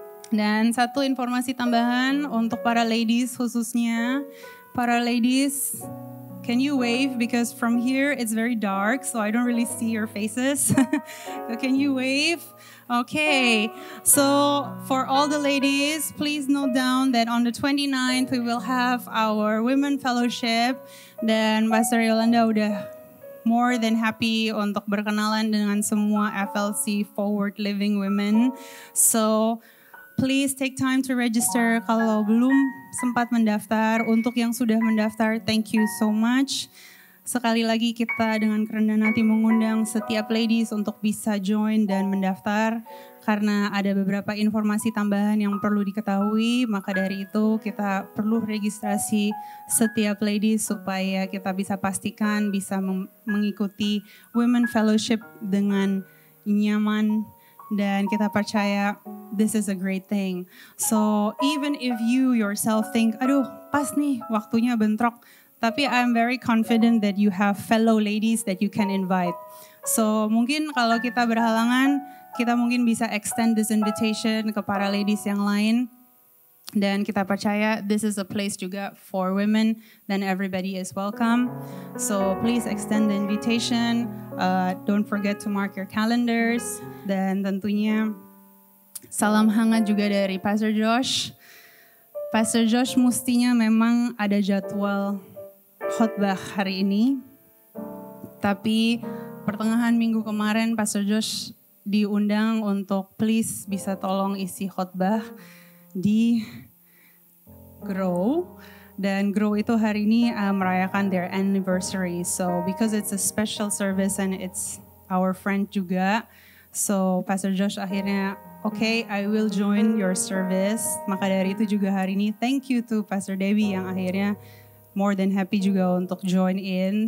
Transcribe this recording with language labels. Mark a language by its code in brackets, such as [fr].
[id] Dan satu informasi tambahan untuk para ladies khususnya. [en] Para ladies, can you wave? Because from here it's very dark, so I don't really see your faces. So can you wave? Okay. So for all the ladies, please note down that on the 29th we will have our Women Fellowship. [id] Dan Pastor Yolanda udah [en] more than happy [id] untuk berkenalan dengan semua FLC Forward Living Women. [en] So please take time to register [id] kalau belum sempat mendaftar. Untuk yang sudah mendaftar, [en] thank you so much. [id] Sekali lagi kita dengan kerendahan hati mengundang setiap ladies untuk bisa join dan mendaftar. Karena ada beberapa informasi tambahan yang perlu diketahui. Maka dari itu kita perlu registrasi setiap ladies supaya kita bisa pastikan bisa mengikuti Women Fellowship dengan nyaman. Dan kita percaya [en] this is a great thing. So even if you yourself think, [id] aduh pas nih waktunya bentrok, tapi [en] I'm very confident that you have fellow ladies that you can invite. [id] So mungkin kalau kita berhalangan, kita mungkin bisa [en] extend this invitation [id] ke para ladies yang lain. Dan kita percaya [en] this is a place [id] juga [en] for women, then everybody is welcome. So please extend the invitation. Don't forget to mark your calendars. [id] Dan tentunya salam hangat juga dari Pastor Josh. Pastor Josh mestinya memang ada jadwal khotbah hari ini. Tapi pertengahan minggu kemarin Pastor Josh diundang untuk [en] please [id] bisa tolong isi khotbah di Grow. Dan Grow itu hari ini merayakan [en] their anniversary. So because it's a special service and it's our friend [id] juga, [en] so Pastor Josh [id] akhirnya [en] okay, I will join your service. [id] Maka dari itu juga hari ini [en] thank you to [id] Pastor Debbie yang akhirnya [en] more than happy [id] juga untuk [en] join in.